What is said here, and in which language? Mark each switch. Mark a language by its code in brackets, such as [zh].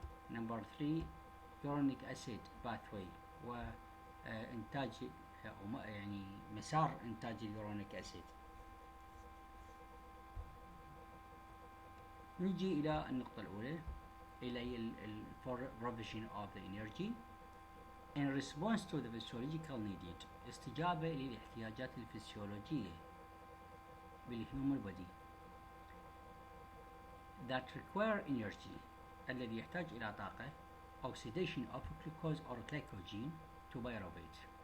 [en] Number 3 uronic acid pathway، [ar] وإنتاج يعني مسار إنتاج اليورونيك أسيد. نجي إلى النقطة الأولى إلى هي [en] provision of the energy in response to the physiological needed. [ar] استجابة للاحتياجات الفسيولوجية بال [en] human body that require energy، [ar] الذي يحتاج إلى طاقة. [en] oxidation of glucose or glycogen to pyruvate.